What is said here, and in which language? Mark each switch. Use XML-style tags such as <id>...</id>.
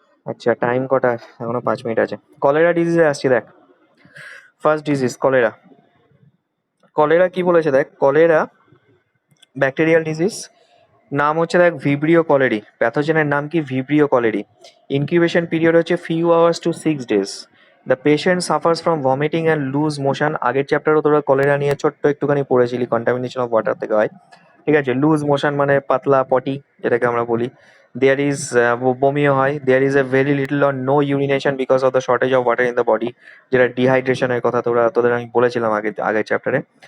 <bn>আচ্ছা, টাইম কটা? এখনো 5 মিনিট আছে। কলেরা ডিজিজে আসছি, দেখ। First disease cholera. কলেরা কি বলেছে দেখ, কলেরা ব্যাকটেরিয়াল ডিজিজ। নাম হচ্ছে দেখ ভিব্রিও কলেরি, প্যাথোজেনের নাম কি? Vibrio colliery. ইনকিউবেশন পিরিয়ড হচ্ছে</bn> <en>few hours to 6 days। The patient suffers from vomiting and loose motion.</en> <bn>আগের চ্যাপ্টারও তোরা কলেরা নিয়ে ছোট্ট একটুখানি পড়েছিলি, কন্টামিনেশন অফ ওয়াটার থেকে হয়। ঠিক আছে, লুজ মোশন মানে পাতলা পটি, যেটাকে আমরা বলি। দেয়ার ইজ বমিও হয়।</bn> <en>there is a very little or no urination because of the shortage of water in the body,</en> <bn>যেটা ডিহাইড্রেশনের কথা তোদের আমি বলেছিলাম আগের চ্যাপ্টারে।</bn>